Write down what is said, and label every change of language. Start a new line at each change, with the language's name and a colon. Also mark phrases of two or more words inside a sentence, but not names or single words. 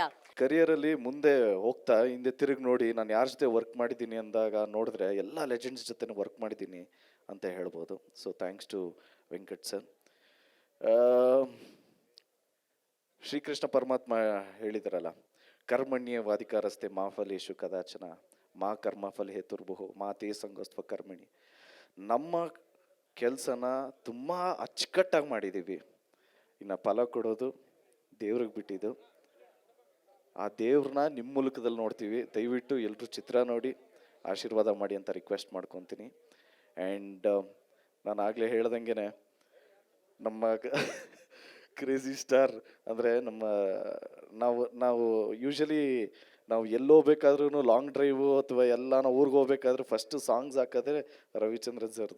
Kannada: ಕರಿಯರಲ್ಲಿ ಮುಂದೆ ಹೋಗ್ತಾ ಹಿಂದೆ ತಿರುಗಿ ನೋಡಿ ನಾನು ಯಾರ ಜೊತೆ ವರ್ಕ್ ಮಾಡಿದ್ದೀನಿ ಅಂದಾಗ ನೋಡಿದ್ರೆ ಎಲ್ಲ ಲೆಜೆಂಡ್ಸ್ ಜೊತೆ ವರ್ಕ್ ಮಾಡಿದ್ದೀನಿ ಅಂತ ಹೇಳ್ಬೋದು.
English: so thanks to Venkat sir.
Kannada: ಶ್ರೀಕೃಷ್ಣ ಪರಮಾತ್ಮ ಹೇಳಿದಾರಲ್ಲ,
Sanskrit: ಕರ್ಮಣ್ಯವಾಧಿಕಾರಸ್ತೆ ಮಾ ಫಲೇಶು ಕದಾಚನ ಮಾ ಕರ್ಮಫಲ ಹೇತುರ್ಭುಹು ಮಾ ತೇ ಸಂಗೋಸ್ತ್ವ ಕರ್ಮಣಿ.
Kannada: ನಮ್ಮ ಕೆಲಸನ ತುಂಬ ಅಚ್ಚುಕಟ್ಟಾಗಿ ಮಾಡಿದ್ದೀವಿ. ಇನ್ನು ಫಲ ಕೊಡೋದು ದೇವ್ರಿಗೆ ಬಿಟ್ಟಿದ್ದು. ಆ ದೇವ್ರನ್ನ ನಿಮ್ಮ ಮೂಲಕದಲ್ಲಿ ನೋಡ್ತೀವಿ. ದಯವಿಟ್ಟು ಎಲ್ಲರೂ ಚಿತ್ರ ನೋಡಿ ಆಶೀರ್ವಾದ ಮಾಡಿ ಅಂತ ರಿಕ್ವೆಸ್ಟ್ ಮಾಡ್ಕೊತೀನಿ. ಆ್ಯಂಡ್ ನಾನು ಆಗಲೇ ಹೇಳ್ದಂಗೆ ನಮ್ಮ ಕ್ರೇಜಿ ಸ್ಟಾರ್ ಅಂದರೆ ನಾವು ನಾವು ಯೂಶಲಿ ನಾವು ಎಲ್ಲಿ ಹೋಗ್ಬೇಕಾದ್ರೂ
English: long drive
Kannada: ಅಥವಾ ಎಲ್ಲ ನಾವು ಊರಿಗೆ ಹೋಗ್ಬೇಕಾದ್ರೆ
English: first songs
Kannada: ಹಾಕೋದ್ರೆ ರವಿಚಂದ್ರನ್ ಸರ್ದು.